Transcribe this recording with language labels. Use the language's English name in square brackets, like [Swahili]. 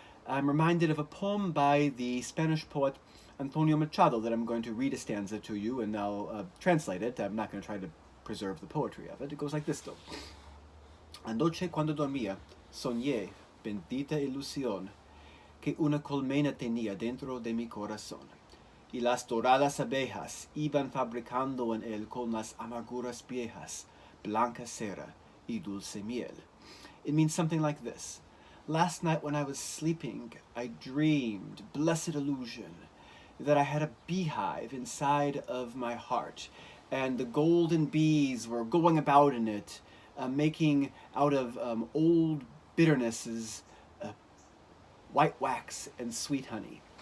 [English] I'm reminded of a poem by the Spanish poet Antonio Machado that I'm going to read a stanza to you, and I'll translate it. I'm not going to try to preserve the poetry of it. It goes like this, though. [Spanish] Anoche cuando dormía, soñé, bendita ilusión, que una colmena tenía dentro de mi corazón. Y las doradas abejas iban fabricando en él con las amarguras viejas, blanca cera y dulce miel. [English] It means something like this. Last night when I was sleeping, I dreamed, blessed illusion, that I had a beehive inside of my heart, and the golden bees were going about in it, making out of old bitternesses white wax and sweet honey.